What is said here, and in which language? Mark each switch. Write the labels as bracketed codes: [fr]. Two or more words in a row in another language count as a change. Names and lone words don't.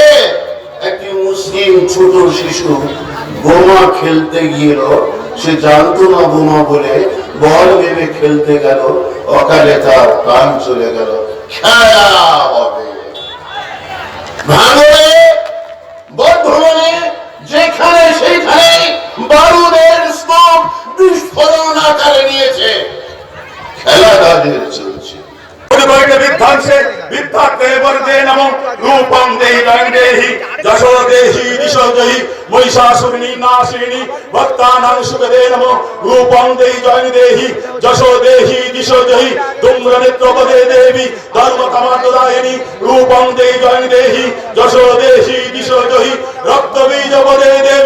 [bn] একটি মুসলিম ছোট শিশু বোমা খেলতে গিয়েল, সে জানতো না বোমা বলে, বল ভেবে খেলতে গেল, অকালে তার প্রাণ চলে গেল। খেলা হবে ভাঙড়ে, বর্ধমানে, যেখানে সেখানে বারুদের স্তূপ বিস্ফোরণ আকারে নিয়েছে। খেলা তাদের চলছে। [sa] विद्धात्ते वरदे नमो रूपं देहि जयं देहि जशो देहि दिशो जहि महिषासुरनी नाशिनी भक्तानां सुखदे नमो रूपं देहि जयं देहि जशो देहि दिशो जहि धूम्रनेत्रपदे देवी धर्मतमादायिनी रूपं देहि जयं देहि जशो देहि दिशो जहि रक्तबीजपदे देवी